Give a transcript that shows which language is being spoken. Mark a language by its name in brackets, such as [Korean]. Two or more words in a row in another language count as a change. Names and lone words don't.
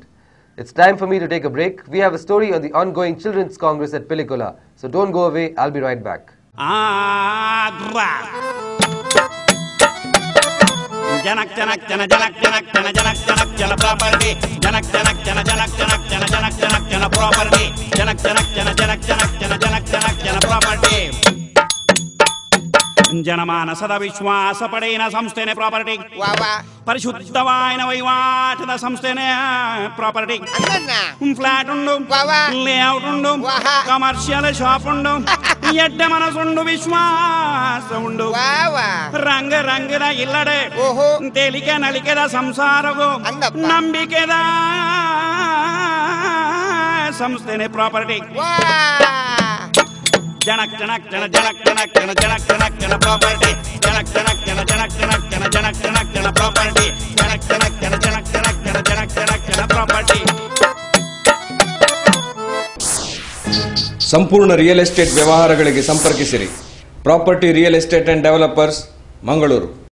[English] It's time for me to take a break. We have a story on the ongoing Children's Congress at Pilikula. So don't go away, I'll be right back. Janak janak jana janak janak jana janak janak jana property janak janak jana janak janak jana janak janak jana property janak janak jana janak janak jana janak janak jana property [Tulu] ಜನಮಾನಸದ ವಿಶ್ವಾಸ ಪಡೆಯಿನ ಸಂಸ್ಥೆನೇ ಪ್ರಾಪರ್ಟಿ ಪರಿಶುದ್ಧವಾಯಿನ ವಹಿವಾಟದ ಸಂಸ್ಥೆನೇ ಪ್ರಾಪರ್ಟಿ ಫ್ಲಾಟ್ ಉಂಡು ಲೇಔಟ್ ಉಂಡು [English] commercial shop [Tulu] ಉಂಡು ಎಡ್ಡ ಮನಸ್ಸುಂಡು ವಿಶ್ವಾಸ ಉಂಡು ರಂಗ ರಂಗದ ಇಲ್ಲಡೆ ತೇಲಿಕೆ ನಲಿಕೆದ ಸಂಸಾರವು ನಂಬಿಕೆದ ಸಂಸ್ಥೆನೇ ಪ್ರಾಪರ್ಟಿ janak janak jana janak janak jana janak janak jana [English] property janak janak jana janak janak jana janak janak jana property janak janak jana janak janak jana janak janak jana property [Kannada] ಸಂಪೂರ್ಣ [English] real estate [Kannada] ವ್ಯವಹಾರಗಳಿಗೆ ಸಂಪರ್ಕಿಸಿರಿ ಪ್ರಾಪರ್ಟಿ ರಿಯಲ್ ಎಸ್ಟೇಟ್ ಅಂಡ್ ಡೆವಲಪರ್ಸ್ ಮಂಗಳೂರು.